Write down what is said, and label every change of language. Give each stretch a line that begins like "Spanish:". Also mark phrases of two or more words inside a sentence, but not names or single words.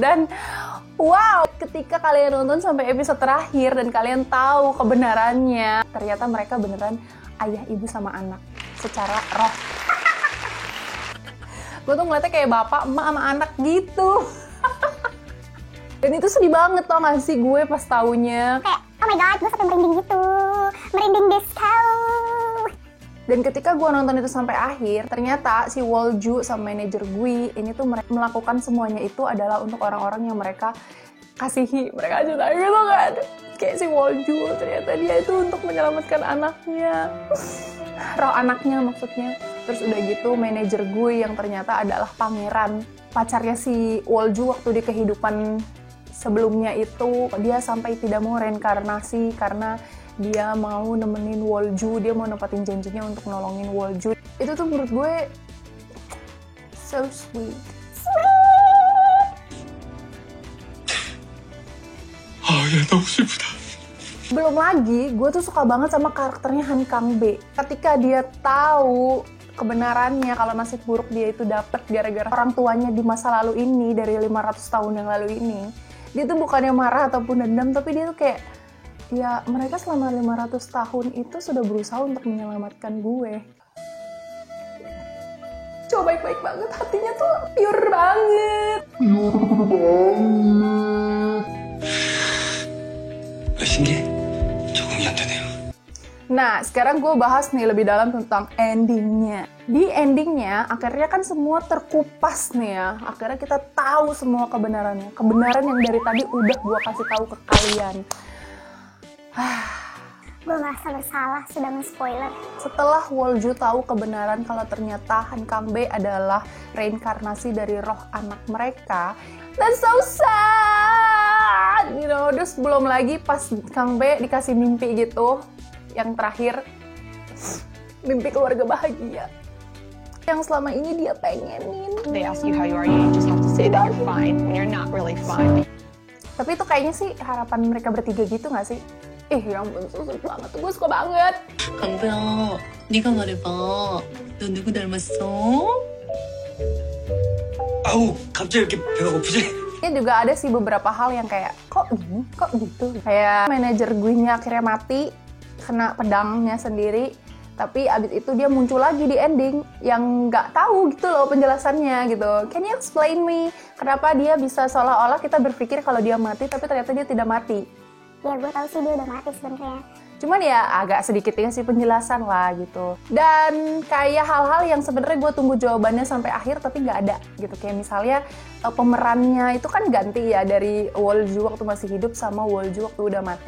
Indonesian: Dan wow, ketika kalian nonton sampai episode terakhir dan kalian tahu kebenarannya, ternyata mereka beneran ayah, ibu, sama anak secara roh. Gue tuh ngeliatnya kayak bapak, emak, sama anak gitu. Dan itu sedih banget tau gak sih gue pas taunya. Kayak,
English: oh my god,
Indonesian: gue sampai merinding gitu. Merinding deskau. Dan ketika gue nonton itu sampai akhir, ternyata si Wolju sama manajer gue ini tuh melakukan semuanya itu adalah untuk orang-orang yang mereka kasihi, mereka cintai gitu kan. Kayak si Wolju, ternyata dia itu untuk menyelamatkan anaknya. Roh anaknya maksudnya. Terus udah gitu manajer gue yang ternyata adalah pangeran, pacarnya si Wolju waktu di kehidupan sebelumnya itu, dia sampai tidak mau reinkarnasi karena dia mau nemenin Wolju, dia mau nepatin janjinya untuk nolongin Wolju. Itu tuh menurut gue
English: so sweet.
Korean: 야, 너무 슬프다.
Indonesian: Belum lagi, gue tuh suka banget sama karakternya Han Kang-bae. Ketika dia tahu kebenarannya kalau nasib buruk dia itu dapet gara-gara orang tuanya di masa lalu ini, dari 500 tahun yang lalu ini, dia tuh bukannya marah ataupun dendam, tapi dia tuh kayak, ya mereka selama 500 tahun itu sudah berusaha untuk menyelamatkan gue. Coba baik-baik banget, hatinya tuh pure banget.
Korean: 신기해? 적응이 안 되네요.
Indonesian: Nah, sekarang gue bahas nih lebih dalam tentang endingnya. Di endingnya, akhirnya kan semua terkupas nih ya. Akhirnya kita tahu semua kebenarannya. Kebenaran yang dari tadi udah gue kasih tahu ke kalian. Gue merasa bersalah sudah men-spoiler. Setelah Wolju tahu kebenaran kalau ternyata Han Kang-bae adalah reinkarnasi dari roh anak mereka,
English: that's so sad, you know.
Indonesian: Terus belum lagi pas Kang-bae dikasih mimpi gitu, yang terakhir mimpi keluarga bahagia yang selama ini dia pengenin.
English: They ask you how you are, you just have to say that you're fine when you're not really fine.
Indonesian: Tapi itu kayaknya sih harapan mereka bertiga gitu nggak sih? Ya ampun, susah banget, gue suka banget.
Korean: 강배야, 네가 말해봐. 너 누구 닮았어? 아우, 갑자기 이렇게 배가 고프지?
Indonesian: Ya juga ada sih beberapa hal yang kayak, kok gini, kok gitu. Kayak manajer gue-nya akhirnya mati, kena pedangnya sendiri. Tapi abis itu dia muncul lagi di ending yang nggak tahu gitu loh penjelasannya gitu.
English: Can you explain me?
Indonesian: Kenapa dia bisa seolah-olah kita berpikir kalau dia mati, tapi ternyata dia tidak mati. Ya gue tahu sih dia udah mati sebenarnya. Cuman ya agak sedikit dikasih penjelasan lah gitu. Dan kayak hal-hal yang sebenarnya gue tunggu jawabannya sampai akhir tapi nggak ada gitu. Kayak misalnya pemerannya itu kan ganti ya dari Wolju waktu masih hidup sama Wolju waktu udah mati.